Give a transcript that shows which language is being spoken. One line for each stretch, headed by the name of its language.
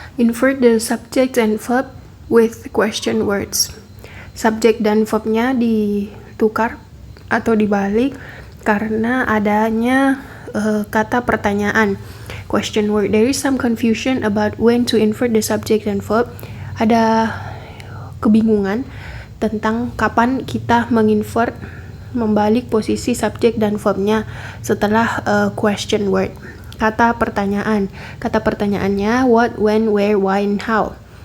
English: Invert the subject and verb with question words.
Indonesian: Subjek dan verbnya ditukar atau dibalik karena adanya kata pertanyaan.
English: Question word. There is some confusion about when to invert the subject and verb.
Indonesian: Ada kebingungan tentang kapan kita menginvert, membalik posisi subjek dan verbnya setelah question word. Kata pertanyaan. Kata pertanyaannya
English: what, when, where, why, and how.